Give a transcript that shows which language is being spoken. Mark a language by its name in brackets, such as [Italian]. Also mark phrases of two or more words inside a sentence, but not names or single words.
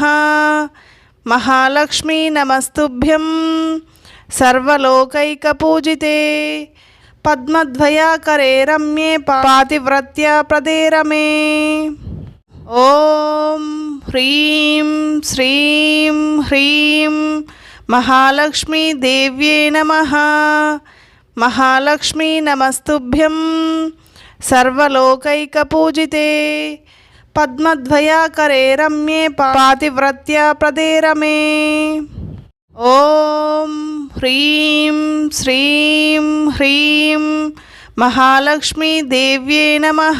[Sanskrit] మహాలక్ష్మీ నమస్తుభ్యం సర్వలోకైకపూజితే పద్మద్వయాకరే రమ్యే పాతివ్రత్యా ప్రదే రమే. ఓం హ్రీం శ్రీం హ్రీం మహాలక్ష్మీ దేవ్యే నమః. महालक्ष्मी नमस्तुभ्यं सर्वलोकैकपूजिते पद्मद्वयाकरे रम्ये पातिव्रत्याप्रदे रमे। ॐ ह्रीं श्रीं ह्रीं महालक्ष्मीदेव्ये नमः।